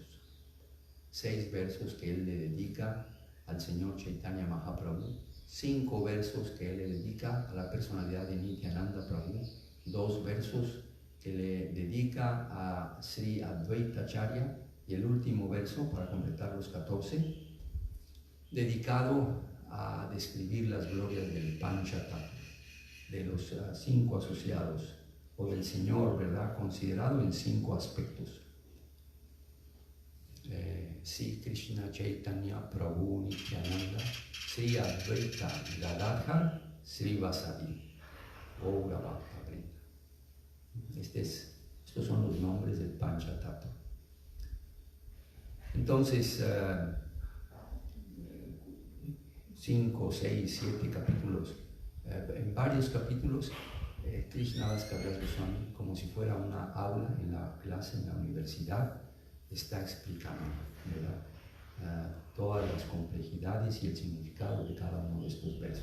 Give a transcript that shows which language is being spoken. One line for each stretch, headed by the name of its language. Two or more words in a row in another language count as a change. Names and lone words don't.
Spanish: 6 versos que él le dedica al Señor Chaitanya Mahaprabhu, 5 versos que él le dedica a la personalidad de Nityananda Prabhu, 2 versos que le dedica a Sri Advaita Acharya y el último verso, para completar los 14, dedicado a describir las glorias del Panchatattva, de los 5 asociados, o del Señor, ¿verdad?, considerado en 5 aspectos. Sri Krishna Chaitanya Prabhu Nityananda, Sri Advaita Gadadhar, Sri Vasavi, Gaura Bhakta Vrinda. Estos son los nombres del Panchatattva. Entonces, 5, 6, 7 capítulos, en varios capítulos, Krishnadas Kaviraj Goswami, como si fuera una aula en la clase, en la universidad, está explicando, ¿verdad?, todas las complejidades y el significado de cada uno de estos versos.